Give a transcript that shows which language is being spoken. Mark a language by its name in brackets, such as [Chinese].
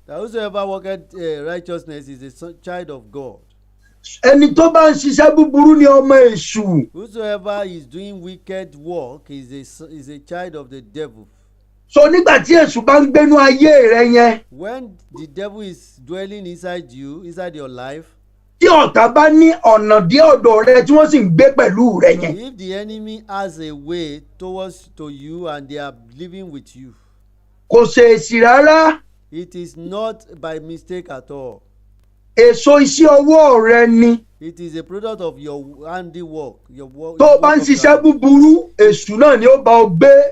[English] That whosoever worketh righteousness is a child of God. [Yoruba] Ẹni tó bá ń ṣiṣẹ́ búburú ni ọmọ èṣù. [English] Whosoever is doing wicked work is a child of the devil. [Yoruba] So nígbà tí èṣù bá ń gbénú ayé rẹ yẹn. [English] When the devil is dwelling inside you, inside your life. [Yoruba] Tí ọ̀tá bá ní ọ̀nà dí ọ̀dọ̀ rẹ tí wọ́n sì ń gbé pẹ̀lú rẹ yẹn. [English] If the enemy has a way to you and they are living with you. [Yoruba] Kò ṣèèṣì rárá. [English] It is not by mistake at all. [Yoruba] Èso iṣẹ́ ọwọ́ rẹ ni. [English] It is a product of your handiwork. [Yoruba] Tó o bá ń ṣiṣẹ́ búburú, èṣù náà ni ó bá ọ gbé.